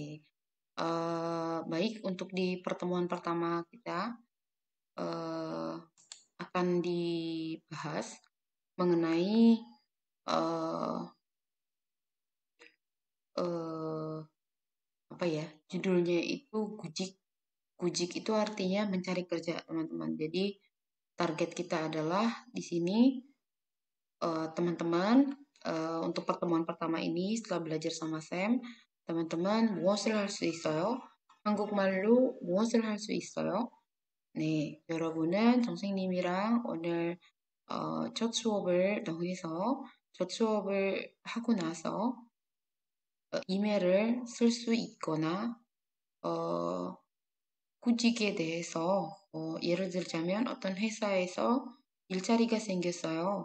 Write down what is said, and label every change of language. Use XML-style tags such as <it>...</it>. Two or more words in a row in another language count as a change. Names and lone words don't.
<id>Baik, untuk di pertemuan pertama kita akan dibahas mengenai uh, apa ya, judulnya itu gujik. Gujik itu artinya mencari kerja, teman-teman. Jadi target kita adalah di sini teman-teman untuk pertemuan pertama ini setelah belajar sama Sam,</id> <ko>teman-te만 무엇을 할 수 있어요? 한국말로 무엇을 할 수 있어요? 네, 여러분은 선생님이랑 오늘 첫 수업을 더해서 첫 수업을 하고 나서 이메일을 쓸 수 있거나 구직에 대해서 예를 들자면 어떤 회사에서 일자리가 생겼어요.</ko>